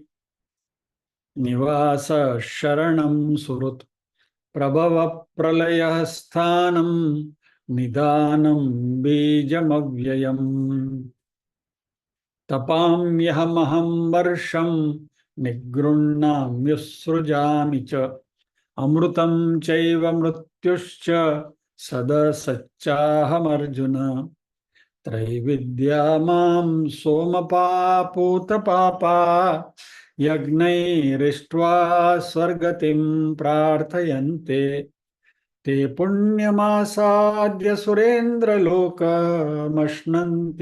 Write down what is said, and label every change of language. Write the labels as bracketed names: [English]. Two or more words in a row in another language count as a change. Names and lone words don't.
[Sanskrit] निवास शरणम सुहृत प्रभव प्रलय स्थानम निदानम बीजमव्ययम तपाम्यहमहं वर्षं निगृह्णाम्युसृजामि च अमृतं चैव मृत्युश्च सदसच्चाहमर्जुन त्रैविद्या मां सोमपापूतपापा यज्ञैरिष्ट्वा स्वर्गतिं प्रार्थयन्ते ते पुण्यमासाद्य सुरेन्द्रलोकमश्नन्ति